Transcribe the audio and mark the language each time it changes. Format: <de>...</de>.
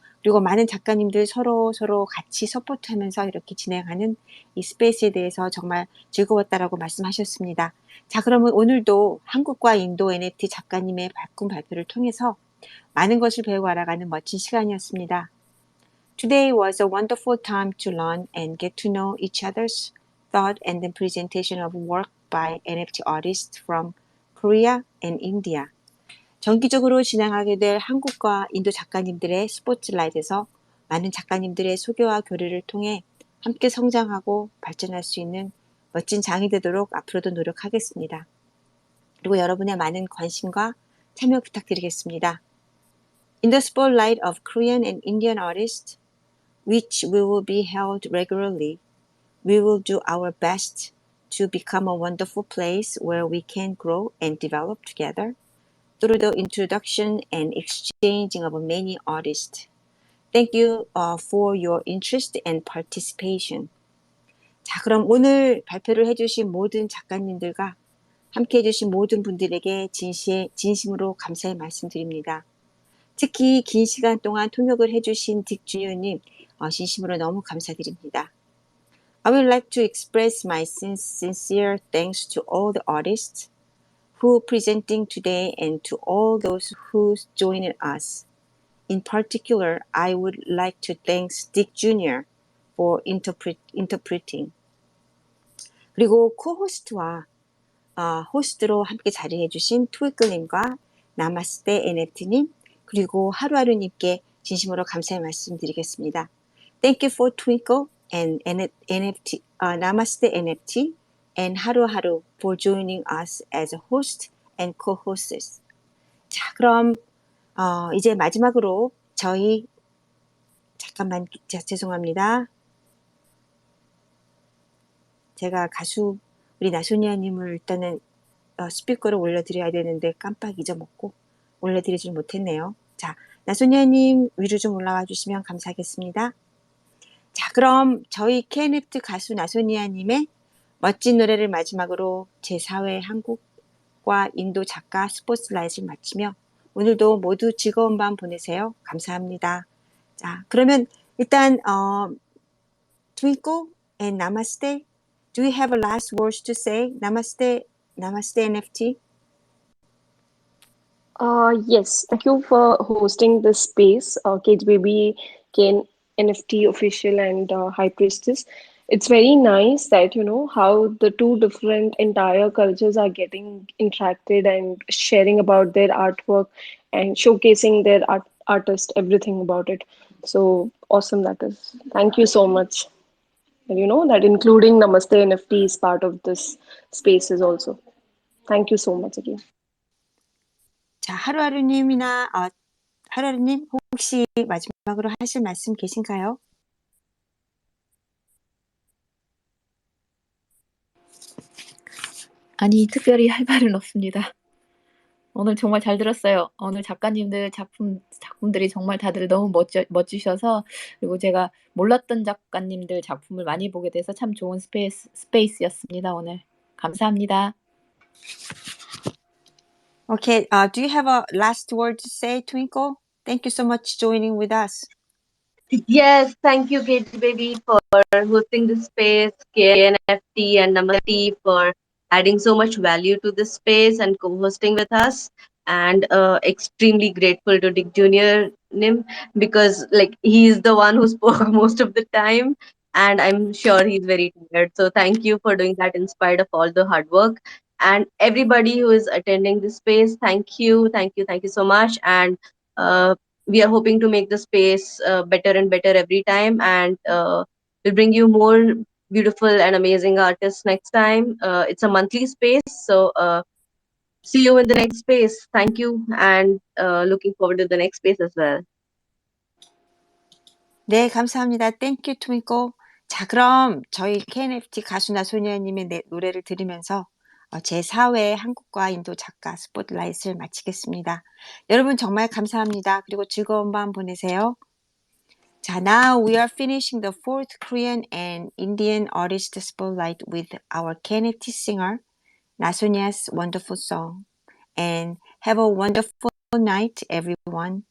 <ko>그리고 많은 작가님들 서로 같이 서포트하면서 이렇게 진행하는 이 스페이스에 대해서 정말 즐거웠다라고 말씀하셨습니다. 자, 그러면 오늘도 한국과 인도 NFT 작가님의 작품 발표를 통해서 많은 것을 배우고 알아가는 멋진 시간이었습니다.</ko> <en>Today was a wonderful time to learn and get to know each other's thought and the presentation of work by NFT artists from Korea and India.</en> <ko>정기적으로 진행하게 될 한국과 인도 작가님들의 스포트라이트에서 많은 작가님들의 소개와 교류를 통해 함께 성장하고 발전할 수 있는 멋진 장이 되도록 앞으로도 노력하겠습니다. 그리고 여러분의 많은 관심과 참여 부탁드리겠습니다.</ko> <en>In the spotlight of Korean and Indian artists, which will be held regularly, we will do our best to become a wonderful place where we can grow and develop together through the introduction and exchanging of many artists. Thank you for your interest and participation.</en> <ko>자, 그럼 오늘 발표를 해주신 모든 작가님들과 함께 해주신 모든 분들에게 진심으로 감사의 말씀드립니다. 특히 긴 시간 동안 통역을 해주신 딕 주니어님 진심으로 너무 감사드립니다.</ko> <en>I would like to express my sincere thanks to all the artists who presenting today and to all those who joined us. In particular, I would like to thank Dick Jr. for interpreting.</en> <ko>그리고 코호스트와 호스트로 함께 자리해주신 트위클님과 나마스테 NFT님 그리고 하루하루님께 진심으로 감사의 말씀드리겠습니다.</ko> <en>Thank you for Twinkle and NFT, Namaste NFT and 하루하루 for joining us as a host and co-hosts.</en> <ko>자, 그럼 이제 마지막으로 저희 잠깐만 죄송합니다. 제가 가수 우리 나소니아님을 일단은 스피커로 올려드려야 되는데 깜빡 잊어먹고 올려드리질 못했네요. 자, 나소니아님 위로 좀 올라와 주시면 감사하겠습니다. 자, 그럼 저희 K-NFT 가수 나소니아님의 멋진 노래를 마지막으로 제4회 한국과 인도 작가 스포트라이트를 마치며 오늘도 모두 즐거운 밤 보내세요. 감사합니다. 자, 그러면 일단 Twinkle and Namaste.</ko> <en>Do you have a last words to say? Namaste NFT. Yes, thank you for hosting this space, Kids Baby, K-NFT official and High Priestess. it's very nice that, how the two different entire cultures are getting interacted and sharing about their artwork and showcasing their artist, everything about it. So awesome that is. Thank you so much. And that including Namaste NFT is part of this spaces also. Thank you so much again.</en> <ko>자, 하루하루님이나 하루하루님 혹시 마지막으로 하실 말씀 계신가요? 아니, 특별히 할 말은 없습니다. 오늘 정말 잘 들었어요. 오늘 작가님들 작품들이 정말 다들 너무 멋지셔서, 그리고 제가 몰랐던 작가님들 작품을 많이 보게 돼서 참 좋은 스페이스였습니다, 오늘. 감사합니다.</ko> <en>Okay, do you have a last word to say, Twinkle? Thank you so much joining with us. Yes, thank you, Katie Baby, for hosting this space, K-NFT and Namaste for adding so much value to this space and co-hosting with us. And extremely grateful to Dick Jr. Nim because he's the one who spoke most of the time, and I'm sure he's very tired. So thank you for doing that in spite of all the hard work. And everybody who is attending this space, thank you so much. And we are hoping to make the space better and better every time, and we'll bring you more beautiful and amazing artists next time. It's a monthly space, so see you in the next space. Thank you, and looking forward to the next space as well.</en> <ko>네, 감사합니다.</ko> <en>Thank you, Twinkle.</en> <ko>자, 그럼 저희 K-NFT 가수나 소녀님의 노래를 들으면서 제4회 한국과 인도 작가 스포트라이트를 마치겠습니다. 여러분 정말 감사합니다. 그리고 즐거운 밤 보내세요.</ko> <en>자, now we are finishing the fourth Korean and Indian artist spotlight with our K-NFT singer, Nasonia's wonderful song. And have a wonderful night, everyone.</en>